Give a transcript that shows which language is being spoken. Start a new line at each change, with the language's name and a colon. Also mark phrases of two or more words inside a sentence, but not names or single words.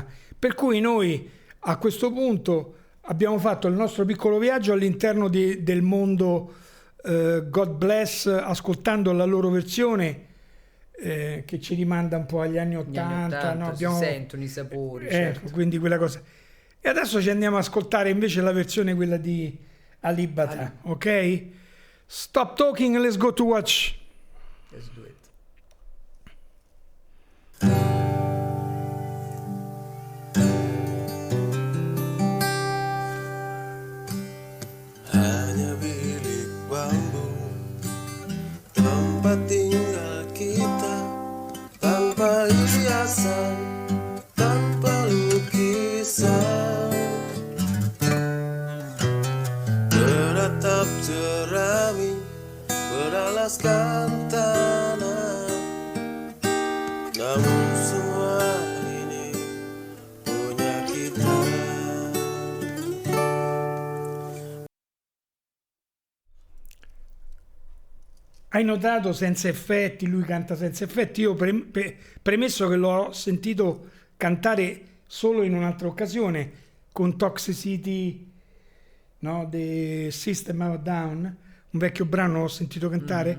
Italian: Per cui noi a questo punto abbiamo fatto il nostro piccolo viaggio all'interno del mondo God Bless, ascoltando la loro versione che ci rimanda un po' agli anni 80, no? Si sentono i sapori, quindi quella cosa. E adesso ci andiamo ad ascoltare invece la versione quella di Alip Ba Ta, ok?
English: Stop talking and let's go to watch. Let's do it.
Indonesian: Hanya bilik bambu, tempat tinggal kita, tanpa hiasan, tanpa lukisan, beratap jerami, beralaskan tanah. Namun semua ini punya kita.
Italian: Hai notato senza effetti, lui canta senza effetti. Io premesso che l'ho sentito cantare solo in un'altra occasione con Toxicity, no, di System of a Down, un vecchio brano l'ho sentito cantare.